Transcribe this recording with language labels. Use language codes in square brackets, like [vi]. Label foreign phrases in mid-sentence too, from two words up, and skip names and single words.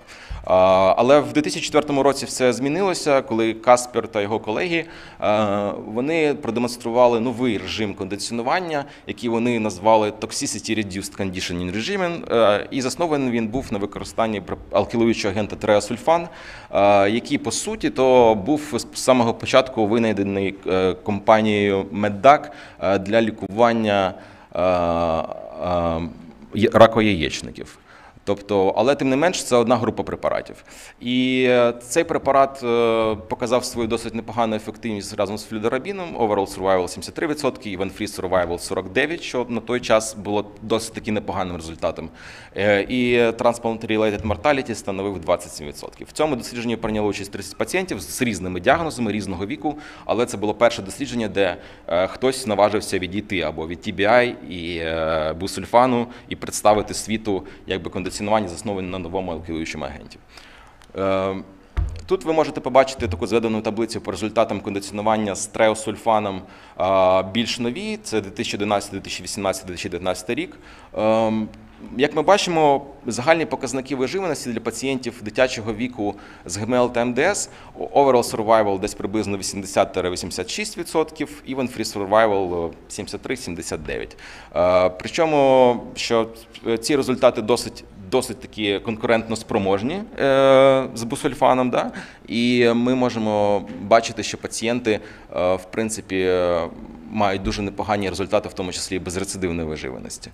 [uk] Але в 2004 році все змінилося, коли Каспер та його колеги, вони продемонстрували новий режим кондиціонування, який вони назвали [en] Toxicity Reduced Conditioning Regimen, [uk] і заснований він був на використанні алкилуючого агента триасульфан, який, по суті, то був з самого початку винайдений компанією Меддак для лікування раку яєчників. Тобто, але тим не менш, це одна група препаратів. І цей препарат показав свою досить непогану ефективність разом з флюдорабіном, [en] overall survival 73%, event-free survival 49%, [uk] що на той час було досить таки непоганим результатом. І [en] transplant-related mortality [uk] становив 27%. В цьому дослідженні прийняло участь 30 пацієнтів з різними діагнозами, різного віку, але це було перше дослідження, де хтось наважився відійти або від TBI і бусульфану і представити світу якби кондиціонування, засновані на новому алкилуючому агенті. Тут ви можете побачити таку зведену таблицю по результатам кондиціонування з треосульфаном більш нові, це 2011, 2018, 2019 рік. Як ми бачимо, загальні показники виживаності для пацієнтів дитячого віку з ГМЛ та МДС, [en] overall survival [uk] десь приблизно 80-86%, [en] event-free survival 73-79%. [uk] Причому, що ці результати досить такі конкурентно спроможні з бусульфаном, да? І ми можемо бачити, що пацієнти, в принципі, мають дуже непогані результати, в тому числі і без рецидивної виживаності.